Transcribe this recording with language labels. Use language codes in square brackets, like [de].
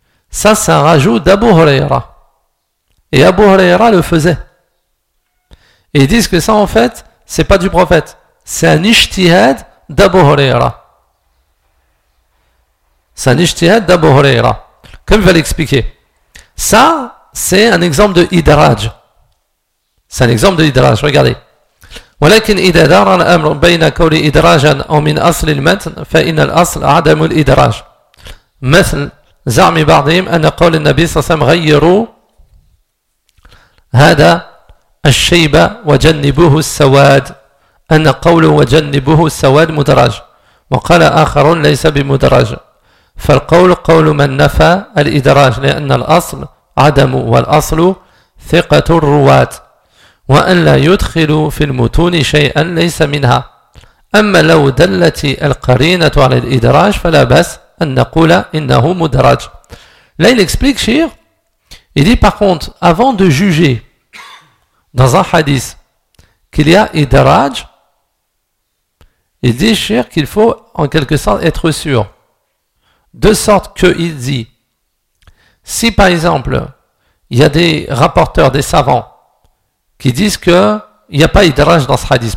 [fr] Ça, c'est un rajout d'Abu Huraira. Et Abu Huraira le faisait. Et ils disent que ça, en fait, c'est pas du prophète, c'est un ijtihad d'Abu Huraira. C'est un ijtihad d'Abu Huraira. Comme il va l'expliquer. Ça, c'est un exemple de idraj. C'est un exemple de idraj, regardez. [ar] ولكن إذا دار الأمر بين كون إدراجا أو من أصل المتن فإن الأصل عدم الإدراج مثل زعم بعضهم أن قول النبي صلى الله عليه وسلم غيروا هذا الشيب وجنبوه السواد أن قوله وجنبوه السواد مدرج وقال آخر ليس بمدرج فالقول قول من نفى الإدراج لأن الأصل عدم والأصل ثقة الرواة وأن لا يدخل في المتون شيئا ليس منها أما لو دلت القرينة على الإدراج فلا بأس أن نقول إنه مدرج. [fr] Là il explique, Cheikh, il dit par contre, avant de juger dans un hadith qu'il y a idraj, il dit, Cheikh, qu'il faut en quelque sorte être sûr. De sorte que il dit, si par exemple il y a des rapporteurs, des savants qui disent qu'il n'y a pas idraj dans ce hadith.